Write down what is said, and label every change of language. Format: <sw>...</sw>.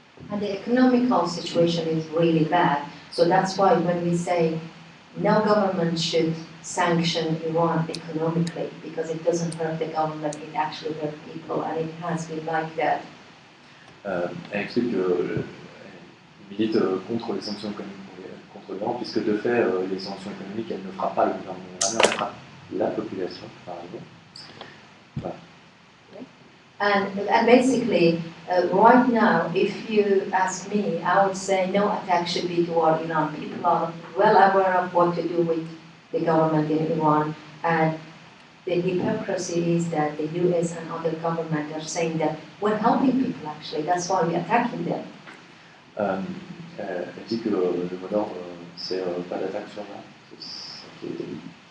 <en>And the economical situation is really bad. So that's why when we say no government should sanction Iran economically, because it doesn't hurt the government, it actually hurts people, and it has been like that.</en> <fr>Elle explique qu'elle milite contre les sanctions économiques contre contre l'Iran, puisque de fait, les sanctions économiques, elles ne frappent pas le gouvernement iranien, elles frappent la population, par exemple. Voilà.</fr> <en>And basically, right now, if you ask me, I would say no attack should be toward Iran. People are well aware of what to do with the government in Iran, and the hypocrisy is that the US and other governments are saying that we're helping people actually, that's why we're attacking them.</en> <fr>Elle dit que le mot d'ordre, c'est pas d'attaque sur l'Iran, c'est ça qui a été dit.</fr>